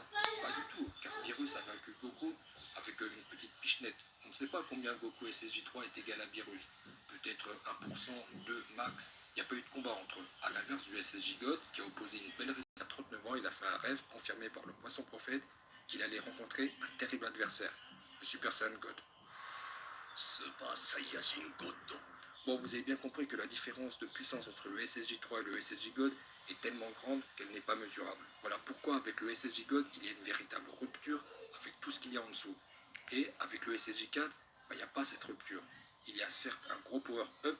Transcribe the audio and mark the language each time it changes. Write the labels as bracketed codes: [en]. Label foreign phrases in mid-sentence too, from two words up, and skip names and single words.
[fr] Pas du tout, car Beerus a vaincu Goku avec une petite pichenette. On ne sait pas combien Goku SSJ3 est égal à Beerus. Peut-être 1%, 2 max. Il n'y a pas eu de combat entre eux. A l'inverse du SSJ God, qui a opposé une belle résistance à 39 moment, il a fait un rêve confirmé par le poisson prophète qu'il allait rencontrer un terrible adversaire, le Super Saiyan God. [ja] スーパーサイヤ人ゴッド。 [fr] Bon, vous avez bien compris que la différence de puissance entre le SSJ3 et le SSJ God est tellement grande qu'elle n'est pas mesurable. Voilà pourquoi avec le SSJ God, il y a une véritable rupture avec tout ce qu'il y a en dessous. Et avec le SSJ4, il n'y a pas cette rupture. Il y a certes un gros power-up,